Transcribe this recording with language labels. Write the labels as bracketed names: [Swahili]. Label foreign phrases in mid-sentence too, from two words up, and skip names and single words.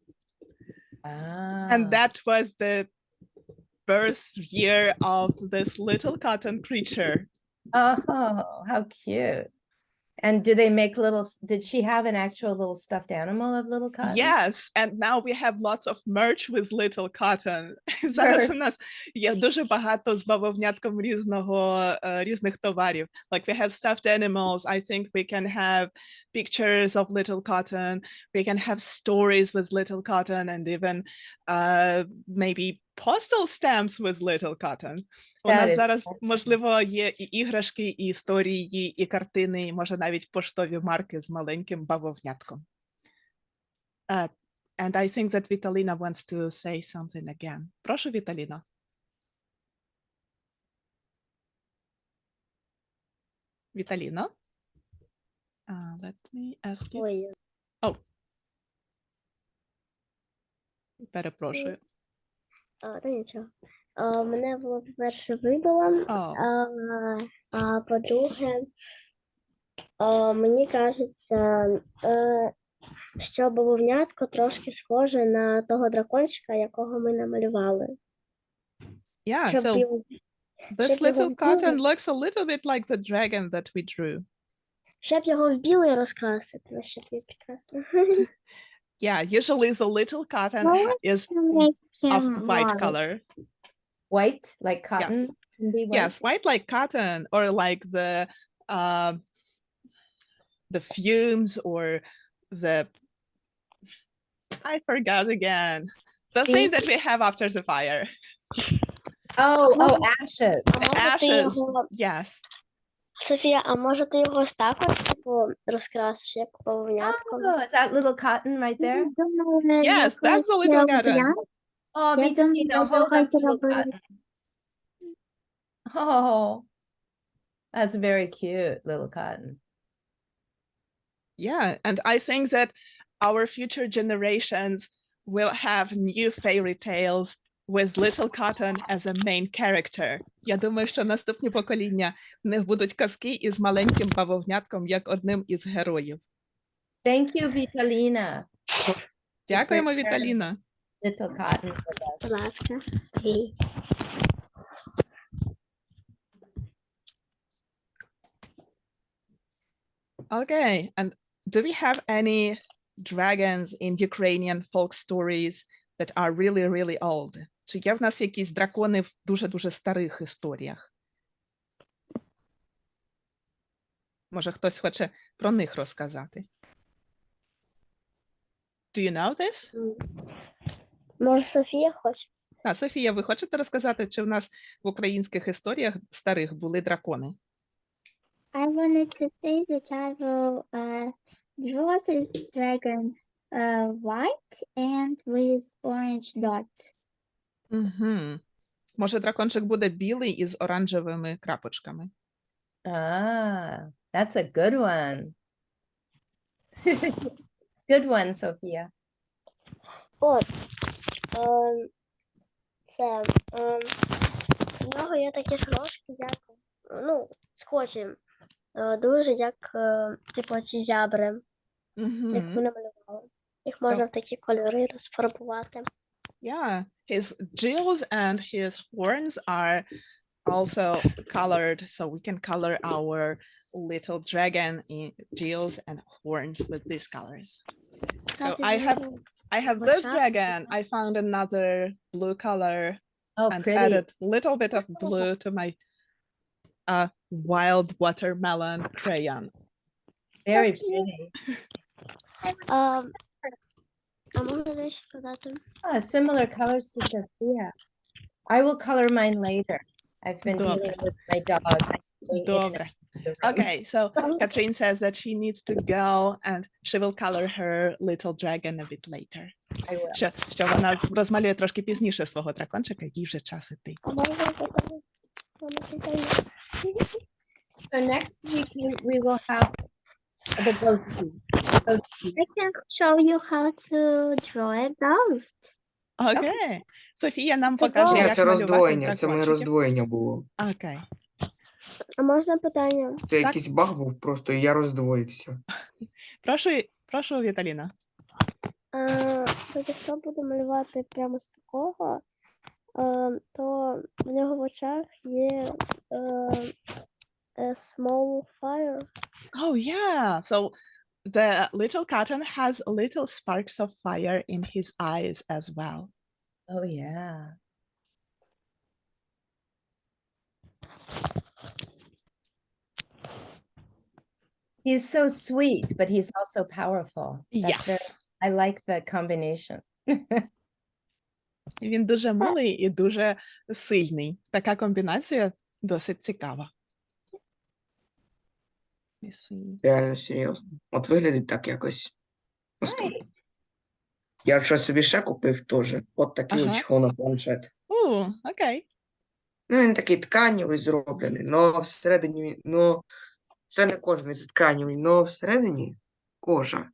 [English] And that was the birth year of this little cotton creature. Oh, how cute. And did she have an actual little stuffed animal of Little Cotton? Yes, and now we have lots of merch with little cotton. [Ukrainian] Зараз у нас є дуже багато з бавовнятком різних товарів. [English] Like we have stuffed animals. I think we can have pictures of little cotton. We can have stories with little cotton and even maybe postal stamps with little cotton. [Ukrainian] У нас зараз, можливо, є і іграшки, і історії, і картини, і може навіть поштові марки з маленьким бавовнятком. [English] And I think that Vitalina wants to say something again. [Ukrainian] Прошу, Vitalina. Vitalina? [English] Let me ask you. [Ukrainian] Ой, Oh. Перепрошую. та нічого. Мене було, по-перше, вибило, а по-друге, мені кажеться, що бавовнятко трошки схоже на того дракончика, якого ми намалювали. [English] Yeah, [Ukrainian] Щоб [English] so [Ukrainian] його, [English] this [Ukrainian] щоб його [English] little cotton [Ukrainian] вбили, [English] looks a little bit like the dragon that we drew. [Ukrainian] щоб його в білий розкрасити, вообще буде прекрасно. [English] Yeah, usually the little cotton Well, is to make of him white white. color. White, like cotton Yes. can be white. Yes, white like cotton, or like the fumes, or I forgot again. The thing Steam? that we have after the fire. Oh, ashes. [Ukrainian] А [English] The [Ukrainian] може ти [English] ashes. [Ukrainian] його, [English] Yes. [Ukrainian] Софія, а може ти його ось так от, типу, розкрасиш, як бавовнятком? [English] Oh, is that little cotton right there? [Ukrainian] Я думаю, [English] Yes, that's the little [Ukrainian] якось [English] cotton. [Ukrainian] варіант. [English] Oh, [Ukrainian] Я [English] Vitalina, [Ukrainian] думаю, [English] hold up [Ukrainian] якось [English] the little [Ukrainian] робити. [English] cotton. Oh, that's very cute, little cotton. Yeah, and I think that our future generations will have new fairy tales with little cotton as a main character. Я думаю, що наступні покоління, в них будуть казки із маленьким бавовнятком як одним із героїв. Thank you, Vitalina. [Ukrainian] Дякуємо, [English] Prepared [Ukrainian] Віталіна. [English] Little cotton for us. [Ukrainian] Будь ласка. Гей. [English] Okay, and do we have any dragons in Ukrainian folk stories that are really, really old? [Ukrainian] Чи є в нас якісь дракони в дуже-дуже старих історіях? Може, хтось хоче про них розказати? [English] Do you know this? [Ukrainian] Може, Софія хоче? А, Софія, ви хочете розказати, чи в нас в українських історіях старих були дракони? [English] I wanted to say that I will draw this dragon white and with orange dots. [Ukrainian] Угу. Може, дракончик буде білий із оранжевими крапочками? [English] Ah, that's a good one. Good one, Sophia. [Ukrainian] От. Це. В нього є такі ж рожки, як, ну, схожі. Дуже як, типу, ці зябри, як ми Угу. намалювали. Їх можна в такі кольори розфарбувати. [English] Yeah, his gills and his horns are also colored, so we can color our little dragon in gills and horns with these colors. So I have this dragon. I found another blue color Oh, and pretty. added a little bit of blue to my wild watermelon crayon. Very pretty. [Ukrainian] А можна дещо сказати? [English] Ah, similar colors to Sophia. I will color mine later. I've been [Ukrainian] Добре. [English] dealing with my dog. going in and [Ukrainian] Добре. [English] out of the room. Okay, so Katharine says that she needs to go and she will color her little dragon a bit later. I will. [Ukrainian] Що вона розмалює трошки пізніше свого дракончика, їй вже час іти. А можна питання? [English] So next week we will have the ghosties. I can show you how to draw a ghost. [Ukrainian] Окей. Софія нам Це покаже, клас. як Ні, це малювати роздвоєння, це моє дракончиків. роздвоєння було. Окей. А можна питання? Це Так. якийсь баг був просто, і я роздвоївся. Прошу, Віталіна. Тоді хто буде малювати прямо з такого, то в нього в очах є [English] a small fire. Oh, yeah. So the little cotton has little sparks of fire in his eyes as well. Oh, yeah. He's so sweet, but he's also powerful. Yes. I like the combination. [Ukrainian] Він дуже милий і дуже сильний. Така комбінація досить цікава. [English] Let me see. [Ukrainian] Реально серйозно. От виглядить так якось. Наступно. Я щось собі ще купив теж. От такий Ага. чехол на планшет. Окей. Ну, він такий тканевий зроблений, но всередині, це не кожен з тканевий, но всередині кожа.